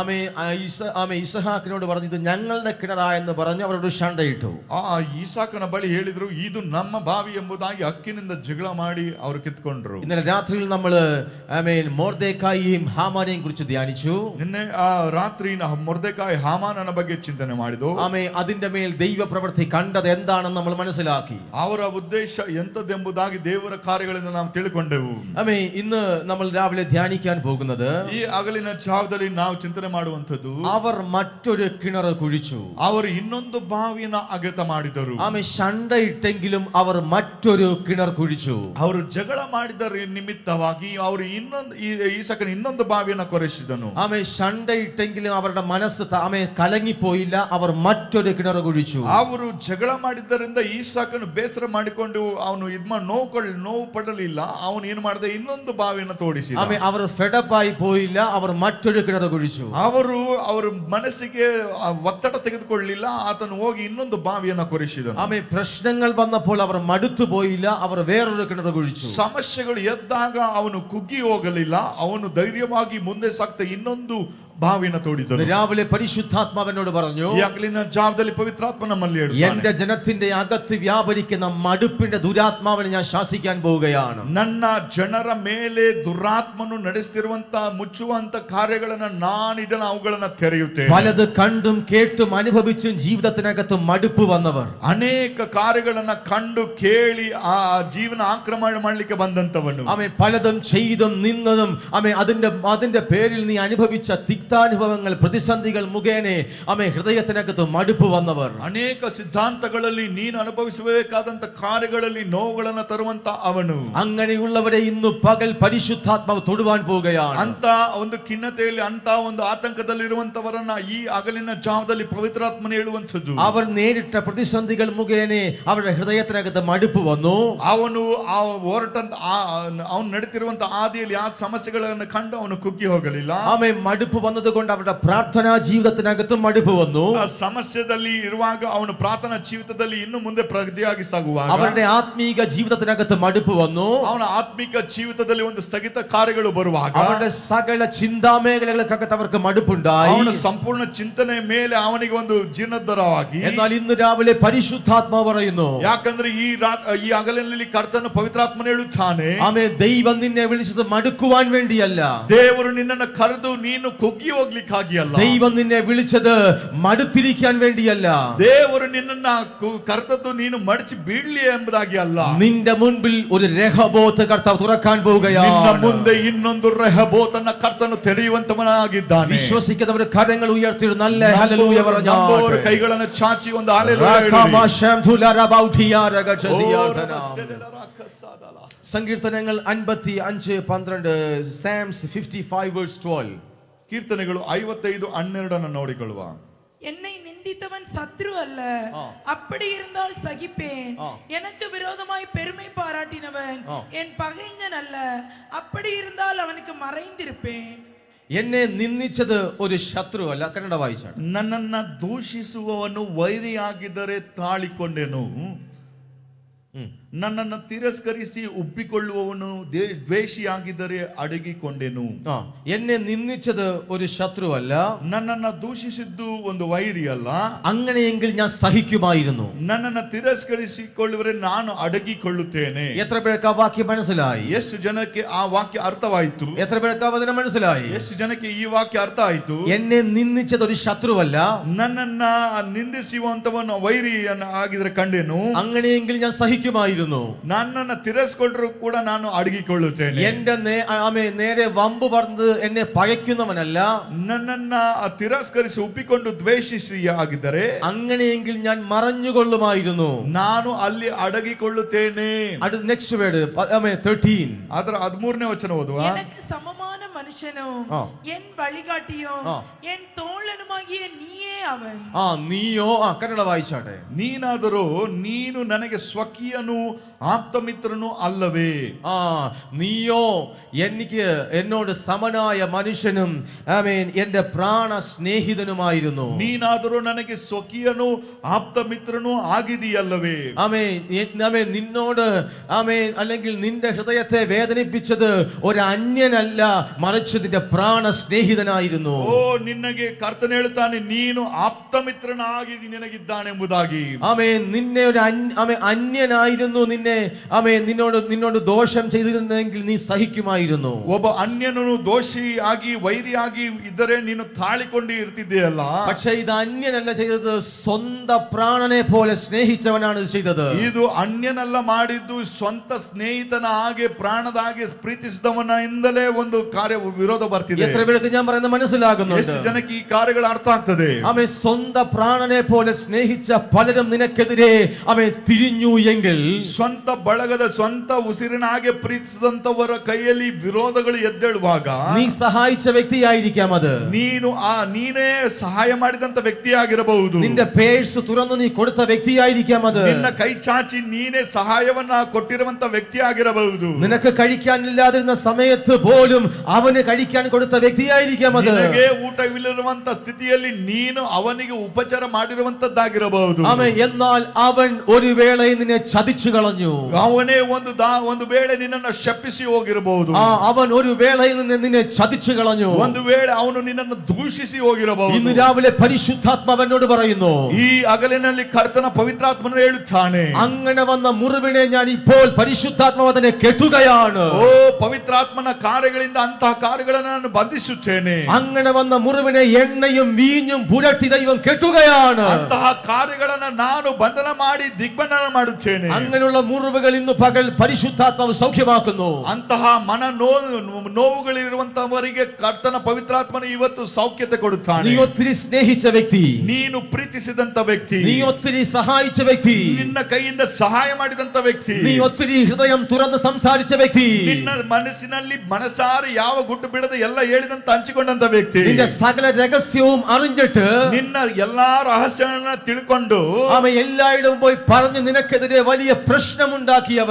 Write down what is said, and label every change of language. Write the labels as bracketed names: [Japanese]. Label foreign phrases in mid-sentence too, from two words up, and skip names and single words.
[Malayalam] ആമേ ഇസഹാക്കിനോട് പറഞ്ഞു, ഇത് ഞങ്ങളുടെ കിണറാ എന്ന് പറഞ്ഞു അവരോട് ഷണ്ടയിട്ടു. [Kannada] ಈಸಾಕನ ಬಳಿ ಹೇಳಿದ್ರು, ಇದು ನಮ್ಮ ಬಾವಿ ಎಂಬುದಾಗಿ ಹಕ್ಕಿನಿಂದ ಜಗಳ ಮಾಡಿ ಅವರು ಕಿತ್ಕೊಂಡ್ರು. [Malayalam] ഇന്നലെ രാത്രിയിൽ നമ്മൾ ಮೊರ್ದೆಕಾಯಿയും ಹಾಮಾನೆയും കുറിച്ച് ധ്യാനിച്ചു. [Kannada] ನಿನ್ನೆ ರಾತ್ರಿ ಮೊರ್ದೆಕಾಯಿ ಹಾಮಾನನ ಬಗ್ಗೆ ಚಿಂತನೆ ಮಾಡಿದೋ. [Malayalam] ಆಮೇ അതിന്റെ മേൽ ദൈവ പ്രവൃത്തി കണ്ടത് എന്താണെന്ന് നമ്മൾ മനസ്സിലാക്കി. [Kannada] ಅವರ ಉದ್ದೇಶ ಎಂತದೆಂಬುದಾಗಿ ದೇವರ ಕಾರ್ಯಗಳಿಂದ ನಾವು ತಿಳ್ಕೊಂಡೆವು. [Malayalam] ಆಮೇ ഇന്ന് നമ്മൾ രാവിലെ ധ്യാനിക്കാൻ പോകുന്നത്, [Kannada] ಈ ಹಗಲಿನ ಜಾವದಲ್ಲಿ ನಾವು ಚಿಂತನೆ ಮಾಡುವಂತದ್ದು, [Malayalam] അവർ മറ്റൊരു കിണർ കുഴിച്ചു. [Kannada] ಅವರು ಇನ್ನೊಂದು ಬಾವಿಯನ್ನ ಅಗೆತ ಮಾಡಿದರು. [Malayalam] ആമേ ഷണ്ട ഇട്ടെങ്കിലും അവർ മറ്റൊരു കിണർ കുഴിച്ചു. ಅವರು ಜಗಳ ಮಾಡಿದ ನಿಮಿತ್ತವಾಗಿ ಅವರು ಈಸಕನ ಇನ್ನೊಂದು ಬಾವಿಯನ್ನ ಕೊರೆಸಿದನು. ആമേ ഷണ്ട ഇട്ടെങ്കിലും അവരുടെ മനസ്സ് കലങ്ങിപ്പോയില്ല. അവർ മറ്റൊരു കിണർ കുഴിച്ചു. [Kannada] ಅವರು ಜಗಳ ಮಾಡಿದ್ದರಿಂದ ಈಸಾಕನು ಬೇಸರ ಮಾಡಿಕೊಂಡು ಅವನು ನೋವು ಪಡಲಿಲ್ಲ. ಅವನು ಏನು ಮಾಡಿದ, ಇನ್ನೊಂದು ಬಾವಿಯನ್ನು ತೋಡಿಸಿದ. [Malayalam] ആമേ അവർ ഫെഡപ്പായി പോയില്ല. അവർ മറ്റൊരു കിണർ കുഴിച്ചു. [Kannada] ಅವರ ಮನಸ್ಸಿಗೆ ಒತ್ತಡ ತೆಗೆದುಕೊಳ್ಳಲಿಲ್ಲ. ಆತನು ಹೋಗಿ ಇನ್ನೊಂದು ಬಾವಿಯನ್ನು ಕೊರೆಸಿದನು. [Malayalam] ആമേ പ്രശ്നങ്ങൾ വന്നപ്പോൾ അവർ മടുത്തു പോയില്ല. അവർ വേറൊരു കിണർ കുഴിച്ചു. [Kannada] ಸಮಸ್ಯೆಗಳು ಎದ್ದಾಗ ಅವನು ಕುಗ್ಗಿ ಹೋಗಲಿಲ್ಲ. ಅವನು ಧೈರ್ಯವಾಗಿ ಮುಂದೆ ಸಾಗ್ತಾ ಇನ್ನೊಂದು ಬಾವಿನ ತೋಡಿದನು. [Malayalam] രാവിലെ പരിശുദ്ധാത്മാവനോട് പറഞ്ഞു, [Kannada] ಈ ಹಗಲಿನ ಜಾವದಲ್ಲಿ ಪವಿತ್ರಾತ್ಮ ನಮ್ಮಲ್ಲಿ ಹೇಳ್ತಾನೆ, [Malayalam] എന്റെ ജനത്തിന്റെ അകത്ത് വ്യാപരിക്കുന്ന മടുപ്പിന്റെ ദുരാത്മാവിനെ ഞാൻ ശാസിക്കാൻ പോവുകയാണ്. [Kannada] ನನ್ನ ಜನರ ಮೇಲೆ ದುರಾತ್ಮನು ನಡೆಸುತ್ತಿರುವಂತ ಮುಚ್ಚುವಂತ ಕಾರ್ಯಗಳನ್ನ ನಾನಿದನ್ನು ಅವುಗಳನ್ನ ತೆರೆಯುತ್ತೇನೆ. [Malayalam] പലത് കണ്ടും കേട്ടും അനുഭവിച്ചും ജീവിതത്തിനകത്ത് മടുപ്പ് വന്നവർ, [Kannada] ಅನೇಕ ಕಾರ್ಯಗಳನ್ನ ಕಂಡು ಕೇಳಿ ಆ ಜೀವನ ಆಕ್ರಮಣ ಮಾಡಲಿಕ್ಕೆ ಬಂದಂತವನು, [Malayalam] ആമേ പലതും ചെയ്തും നിന്നതും, ആമേ അതിന്റെ പേരിൽ നീ അനുഭവിച്ച തിക്താനുഭവങ്ങൾ, പ്രതിസന്ധികൾ മുഖേനെ ആമേ ഹൃദയത്തിനകത്ത് മടുപ്പ് വന്നവർ, [Kannada] ಅನೇಕ ಸಿದ್ಧಾಂತಗಳಲ್ಲಿ ನೀನು ಅನುಭವಿಸಬೇಕಾದಂತ ಕಾರ್ಯಗಳಲ್ಲಿ ನೋವುಗಳನ್ನು ತರುವಂತ ಅವನು, [Malayalam] അങ്ങനെയുള്ളവരെ ഇന്ന് പകൽ പരിശുദ്ധാത്മാവ് തൊടുവാൻ പോവുകയാണ്. [Kannada] ಅಂತ ಒಂದು ಖಿನ್ನತೆಯಲ್ಲಿ ಅಂತ ಒಂದು ಆತಂಕದಲ್ಲಿ ಇರುವಂತವರನ್ನ ಈ ಹಗಲಿನ ಜಾವದಲ್ಲಿ ಪವಿತ್ರಾತ್ಮನ ಹೇಳುವಂತದ್ದು, [Malayalam] അവർ നേരിട്ട പ്രതിസന്ധികൾ മുഖേന അവരുടെ ഹൃദയത്തിനകത്ത് മടുപ്പ് വന്നു. [Kannada] ಅವನು ನಡೀತಿರುವಂತ ಆದಿಯಲ್ಲಿ ಆ ಸಮಸ್ಯೆಗಳನ್ನು ಕಂಡು ಅವನು ಕುಗ್ಗಿ ಹೋಗಲಿಲ್ಲ. [Malayalam] ആമേ മടുപ്പ് വന്നതുകൊണ്ട് അവരുടെ പ്രാർത്ഥനാ ജീവിതത്തിനകത്ത് മടുപ്പ് വന്നു. [Kannada] ಆ ಸಮಸ್ಯೆದಲ್ಲಿ ಇರುವಾಗ ಅವನು ಪ್ರಾರ್ಥನಾ ಜೀವಿತದಲ್ಲಿ ಇನ್ನು ಮುಂದೆ ಪ್ರಗತಿಯಾಗಿ ಸಾಗುವಾಗ [Malayalam] അവരുടെ ആത്മീക ജീവിതത്തിനകത്ത് മടുപ്പ് വന്നു. [Kannada] ಅವನ ಆತ್ಮಿಕ ಜೀವಿತದಲ್ಲಿ ಒಂದು ಸ್ಥಗಿತ ಕಾರ್ಯಗಳು ಬರುವಾಗ [Malayalam] അവരുടെ സകല ചിന്താമേഖലകൾക്കകത്ത് അവർക്ക് മടുപ്പുണ്ടായി. [Kannada] ಅವನ ಸಂಪೂರ್ಣ ಚಿಂತನೆ ಮೇಲೆ ಅವನಿಗೆ ಒಂದು ಜೀರ್ಣೋದ್ಧಾರವಾಗಿ. [Malayalam] എന്നാൽ ഇന്ന് രാവിലെ പരിശുദ്ധാത്മാവ് പറയുന്നു, [Kannada] ಯಾಕಂದ್ರೆ ಈ ಹಗಲಿನಲ್ಲಿ ಕರ್ತನ ಪವಿತ್ರಾತ್ಮನು ಹೇಳುತ್ತಾನೆ, [Malayalam] ആമേൻ, ദൈവം നിന്നെ വിളിച്ചത് മടുക്കുവാൻ വേണ്ടിയല്ല. [Kannada] ದೇವರು ನಿನ್ನನ್ನು ಕರೆದು ನೀನು ಕುಗ್ಗಿ ಹೋಗ್ಲಿಕ್ಕಾಗಿ ಅಲ್ಲ. [Malayalam] ദൈവം നിന്നെ വിളിച്ചത് മടുത്തിരിക്കാൻ വേണ്ടിയല്ല. [Kannada] ದೇವರು ನಿನ್ನನ್ನ ಕರೆದದ್ದು ನೀನು ಮಡಚಿ ಬೀಳ್ಲಿ ಎಂಬುದಾಗಿ ಅಲ್ಲ. [Malayalam] നിന്റെ മുൻപിൽ ഒരു രഹബോത്ത് കർത്താവ് തുറക്കാൻ [Kannada] ನಿನ್ನ [Malayalam] പോവുകയാണ്. [Kannada] ಮುಂದೆ ಇನ್ನೊಂದು ರೆಹಬೋತನ್ನ ಕರ್ತನು ತೆರೆಯುವಂತವನಾಗಿದ್ದಾನೆ. [Malayalam] വിശ്വസിക്കുന്നവർ കരങ്ങൾ ഉയർത്തി നല്ല ഹല്ലേലൂയ പറഞ്ഞാൽ [Kannada] ನಂಬುವವರು ಕೈಗಳನ್ನು ಚಾಚಿ ಒಂದು ಹಲ್ಲೆಲೂಯಾ ಹೇಳಿ. [Malayalam] സങ്കീർത്തനങ്ങൾ 55:12, Psalms 55:12. [Kannada] ಕೀರ್ತನೆಗಳು 55:12 ನೋಡಿಕೊಳ್ಳುವ. [Tamil] என்னை நிந்தித்தவன் சத்ரு அல்ல, அப்படி இருந்தால் சகிப்பேன். எனக்கு விரோதமாய் பெருமை பாராட்டினவன் என் பகைஞன் அல்ல, அப்படி இருந்தால் அவனுக்கு மறைந்திருப்பேன். [Malayalam] എന്നെ നിന്ദിച്ചത് ഒരു ശത്രു അല്ല. കന്നഡ വായിച്ചാണ്. [Kannada] ನನ್ನನ್ನ ದೂಷಿಸುವವನು ವೈರಿಯಾಗಿದ್ದರೆ ತಾಳಿಕೊಂಡೆನು, ನನ್ನನ್ನು ತಿರಸ್ಕರಿಸಿ ಉಬ್ಬಿಕೊಳ್ಳುವವನು ದ್ವೇಷಿಯಾಗಿದ್ದರೆ ಅಡಗಿಕೊಂಡೆನು. [Malayalam] എന്നെ നിന്ദിച്ചത് ഒരു ശത്രു അല്ല, [Kannada] ನನ್ನನ್ನು ದೂಷಿಸಿದ್ದು ಒಂದು ವೈರಿ ಅಲ್ಲ. [Malayalam] അങ്ങനെയെങ്കിൽ ഞാൻ സഹിക്കുമായിരുന്നു. [Kannada] ನನ್ನನ್ನು ತಿರಸ್ಕರಿಸಿಕೊಳ್ಳುವರೆ ನಾನು ಅಡಗಿಕೊಳ್ಳುತ್ತೇನೆ. [Malayalam] എത്ര പേർക്ക് ആ വാക്യം മനസ്സിലായി? [Kannada] ಎಷ್ಟು ಜನಕ್ಕೆ ಆ ವಾಕ್ಯ ಅರ್ಥವಾಯಿತು? [Malayalam] എത്ര പേർക്ക് ആ വചനം മനസ്സിലായി? [Kannada] ಎಷ್ಟು ಜನಕ್ಕೆ ಈ ವಾಕ್ಯ ಅರ್ಥ ಆಯಿತು? [Malayalam] എന്നെ നിന്ദിച്ചത് ഒരു ശത്രുവല്ല, [Kannada] ನನ್ನನ್ನ ನಿಂದಿಸುವಂತವನು ವೈರಿ ಆಗಿದ್ರೆ ಕಂಡೆನು. [Malayalam] അങ്ങനെയെങ്കിൽ ഞാൻ സഹിക്കുമായിരുന്നു. [Kannada] ನನ್ನನ್ನು ತಿರಸ್ಕೊಂಡ್ರು ಕೂಡ ನಾನು ಅಡಗಿಕೊಳ್ಳುತ್ತೇನೆ. [Malayalam] എന്റെ നേരെ വമ്പ് പറഞ്ഞത് എന്നെ പകയ്ക്കുന്നവനല്ല. [Kannada] ನನ್ನನ್ನ ತಿರಸ್ಕರಿಸಿ ಉಪ್ಪಿಕೊಂಡು ದ್ವೇಷಿಸಿ ಆಗಿದ್ದರೆ [Malayalam] അങ്ങനെയെങ്കിൽ ഞാൻ മറഞ്ഞുകൊള്ളുമായിരുന്നു. [Kannada] ನಾನು ಅಲ್ಲಿ ಅಡಗಿಕೊಳ್ಳುತ್ತೇನೆ. [Malayalam] അടുത്ത [English] next word [Malayalam] 13. [Kannada] ಅದರ 13ನೇ ವಚನ ಓದುವ. [Tamil] எனக்கு சமமான மனுஷனும் என் வழிகாட்டியும் என் தோழனுமாகிய நீயே அவன். [Malayalam] നീയോ കന്നഡ വായിച്ചാട്ടെ. [Kannada] ನೀನಾದರೂ ನೀನು ನನಗೆ ಸ್ವಕೀಯನು ആപ്തമിത്രനു അല്ലവേ. [Malayalam] നീയോ എനിക്ക് എന്നോട് സമനായ മനുഷ്യനും ആമേൻ എന്റെ പ്രാണ സ്നേഹിതനുമായിരുന്നു. [Kannada] ನೀನಾದರೂ ನನಗೆ ಸ್ವಕೀಯನು ആപ്തമിത്രനു ಆಗಿದೆಯಲ್ಲವೇ. [Malayalam] ആമേൻ നിന്നോട് ആമേൻ അല്ലെങ്കിൽ നിന്റെ ഹൃദയത്തെ വേദനിപ്പിച്ചത് ഒരു അന്യനല്ല, മറിച്ച് നിന്റെ പ്രാണ സ്നേഹിതനായിരുന്നു. [Kannada] ಓ ನಿನಗೆ ಕರ್ತನು ಹೇಳುತ್ತಾನೆ, ನೀನು ಆಪ್ತಮಿತ್ರನಾಗಿ ನಿನಗಿದ್ದಾನೆಂಬುದಾಗಿ. [Malayalam] ആമേൻ നിന്നെ ഒരു അന്യനായിരുന്നു. നിന്നോട് ദോഷം ചെയ്തിരുന്നെങ്കിൽ നീ സഹിക്കുമായിരുന്നു. [Kannada] ಒಬ್ಬ ಅನ್ಯನು ದೋಷಿಯಾಗಿ ವೈರಿಯಾಗಿ ಇದ್ದರೆ ನೀನು ತಾಳಿಕೊಂಡು ಇರ್ತಿದ್ದೀಯಲ್ಲ. [Malayalam] പക്ഷേ ഇത് അന്യനല്ല ചെയ്തത്, സ്വന്തം പ്രാണനെ പോലെ സ്നേഹിച്ചവനാണ് ഇത് ചെയ്തത്. [Kannada] ಇದು ಅನ್ಯನಲ್ಲ ಮಾಡಿದ್ದು, ಸ್ವಂತ ಸ್ನೇಹಿತನ ಹಾಗೆ ಪ್ರಾಣದ ಹಾಗೆ ಪ್ರೀತಿಸಿದವನಿಂದಲೇ ಒಂದು ಕಾರ್ಯ ವಿರೋಧ ಬರ್ತಿದೆ. [Malayalam] എത്ര പേർക്ക് ഞാൻ പറയുന്നത് മനസ്സിലാകുന്നുണ്ട്? [Kannada] ಎಷ್ಟು ಜನಕ್ಕೆ ಈ ಕಾರ್ಯಗಳು ಅರ್ಥ ಆಗ್ತದೆ? [Malayalam] സ്വന്തം പ്രാണനെ പോലെ സ്നേഹിച്ച പലരും നിനക്കെതിരെ തിരിഞ്ഞു എങ്കിൽ, [Kannada] ಸ್ವಂತ ಬಳಗದ ಸ್ವಂತ ಉಸಿರಿನ ಹಾಗೆ ಪ್ರೀತಿಸಿದಂತವರ ಕೈಯಲ್ಲಿ ವಿರೋಧಗಳು ಎದ್ದೇಳುವಾಗ [Malayalam] നീ സഹായിച്ച വ്യക്തിയായിരിക്കാം അത്. [Kannada] ನೀನೇ ಸಹಾಯ ಮಾಡಿದಂತ ವ್ಯಕ್ತಿಯಾಗಿರಬಹುದು. [Malayalam] നിന്റെ പേഴ്സ് തുറന്നു നീ കൊടുത്ത വ്യക്തിയായിരിക്കാം അത്. [Kannada] ನಿನ್ನ ಕೈ ಚಾಚಿ ನೀನೇ ಸಹಾಯವನ್ನ ಕೊಟ್ಟಿರುವಂತ ವ್ಯಕ್ತಿಯಾಗಿರಬಹುದು. [Malayalam] നിനക്ക് കഴിക്കാനില്ലാതിരുന്ന സമയത്ത് പോലും അവന് കഴിക്കാൻ കൊടുത്ത വ്യക്തിയായിരിക്കാം അത്. [Kannada] ನಿನಗೆ ಊಟವಿಲ್ಲದಿರುವಂತ ಸ್ಥಿತಿಯಲ್ಲಿ ನೀನು ಅವನಿಗೆ ಉಪಚಾರ ಮಾಡಿರುವಂತದ್ದಾಗಿರಬಹುದು. [Malayalam] എന്നാൽ അവൻ ഒരു വേളയിൽ നിന്നെ ചതിച്ചു കളഞ്ഞു. [Kannada] ಅವನೇ ಒಂದು ವೇಳೆ ನಿನ್ನನ್ನು ಶಪಿಸಿ ಹೋಗಿರಬಹುದು. [Malayalam] അവൻ ഒരു വേളയിൽ നിന്നെ ചതിച്ചു കളഞ്ഞു. [Kannada] ಒಂದು ವೇಳೆ ಅವನು ನಿನ್ನನ್ನು ದೂಷಿಸಿ ಹೋಗಿರಬಹುದು. [Malayalam] ഇന്ന് രാവിലെ പരിശുദ്ധാത്മാവനോട് പറയുന്നു, [Kannada] ಈ ಹಗಲಿನಲ್ಲಿ ಕರ್ತನ ಪವಿತ್ರಾತ್ಮನು ಹೇಳುತ್ತಾನೆ, [Malayalam] അങ്ങനെ വന്ന മുറിവിനെ ഞാൻ ഇപ്പോൾ പരിശുദ്ധാത്മാവനെ കെട്ടുകയാണ്. [Kannada] ಓ ಪವಿತ್ರಾತ್ಮನ ಕಾರ್ಯಗಳಿಂದ ಅಂತಹ ಕಾರ್ಯಗಳನ್ನು ನಾನು ಬಂಧಿಸುತ್ತೇನೆ. [Malayalam] അങ്ങനെ വന്ന മുറിവിനെ എണ്ണയും വീഞ്ഞും പുരട്ടി ദൈവം കെട്ടുകയാണ്. [Kannada] ಅಂತಹ ಕಾರ್ಯಗಳನ್ನು ನಾನು ಬಂಧನ ಮಾಡಿ ದಿಗ್ಬಂಧನ ಮಾಡುತ್ತೇನೆ. [Malayalam] അങ്ങനെയുള്ള മുറിവുകൾ ഇന്ന് പകൽ പരിശുദ്ധാത്മാവ് സൗഖ്യമാക്കുന്നു. [Kannada] ಅಂತಹ ಮನ ನೋವುಗಳಿರುವಂತವರಿಗೆ ಕರ್ತನ ಪವಿತ್ರಾತ್ಮನು ಇವತ್ತು ಸೌಖ್ಯತೆ ಕೊಡುತ್ತಾನೆ. [Malayalam] നീ ഒത്തിരി സ്നേഹിച്ച വ്യക്തി, [Kannada] ನೀನು ಪ್ರೀತಿಸಿದಂತ ವ್ಯಕ್ತಿ, [Malayalam] നീ ഒത്തിരി സഹായിച്ച വ്യക്തി, [Kannada] ನಿನ್ನ ಕೈಯಿಂದ ಸಹಾಯ ಮಾಡಿದಂತ ವ್ಯಕ್ತಿ, [Malayalam] നീ ഒത്തിരി ഹൃദയം തുറന്ന് സംസാരിച്ച വ്യക്തി, [Kannada] ನಿನ್ನ ಮನಸ್ಸಿನಲ್ಲಿ ಮನಸಾರಿ ಯಾವ ಗುಟ್ಟು ಬಿಟ್ಟು ಬಿಡದೆ ಎಲ್ಲ ಹೇಳಿದಂತ ಹಂಚಿಕೊಂಡಂತ ವ್ಯಕ್ತಿ, [Malayalam] നിന്റെ സകല രഹസ്യവും അറിഞ്ഞിട്ട് [Kannada] ನಿನ್ನ ಎಲ್ಲಾ ರಹಸ್ಯಗಳನ್ನ ತಿಳ್ಕೊಂಡು [Malayalam] എല്ലായിടവും പോയി പറഞ്ഞു നിനക്കെതിരെ വലിയ പ്രശ്നമുണ്ടാക്കിയവൻ,